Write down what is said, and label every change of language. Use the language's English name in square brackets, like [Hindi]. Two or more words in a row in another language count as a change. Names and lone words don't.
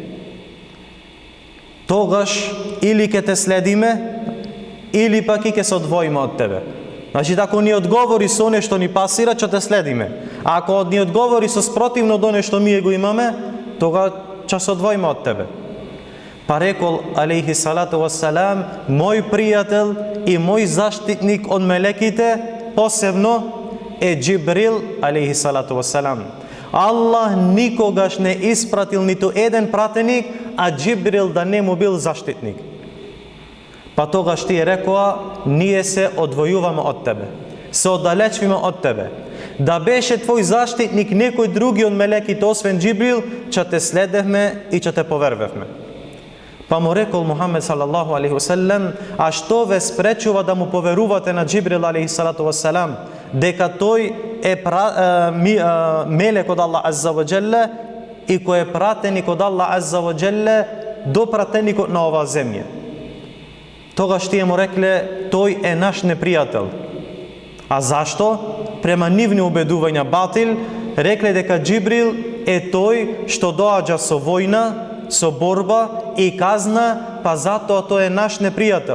[Macedonian] Тогаш или ќе те следиме, или пак и ќе се одвоиме од тебе. Значи, ако ни одговори со нешто ни пасира, ќе те следиме. А ако ни одговори со спротивно до нешто ние го имаме, тога ќе се одвоиме од тебе. Па рекол [Arabic] عليه الصلاة والسلام: [Macedonian] мој пријател и мој заштитник од мелеките посебно е Џибрил [Arabic] عليه الصلاة والسلام. [Macedonian] Аллах никогаш не испратил ниту еден пратеник, а Џибрил да не му бил заштитник. Па тогаш тие рекоа: ние се одвојуваме од тебе, се оддалечвиме од тебе. Да беше твој заштитник некој други од мелеките освен Џибрил, ќе те следевме и ќе те повервевме. Па му рекол Мухаммед [Arabic] صلى الله عليه وسلم: [Macedonian] а што ве спречува да му поверувате на Џибрил [Arabic] عليه الصلاة والسلام, [Macedonian] дека тој е мелек од Аллах [Arabic] عز وجل [Macedonian] и кој е пратеник од Аллах [Arabic] عز وجل [Macedonian] до пратеникот на оваа земја. Тогаш тие му рекле, тој е наш непријател. А зашто? Према нивни убедувања батил, рекле дека Џибрил е тој што доаѓа со војна, со борба и казна, па затоа тој е наш непријател.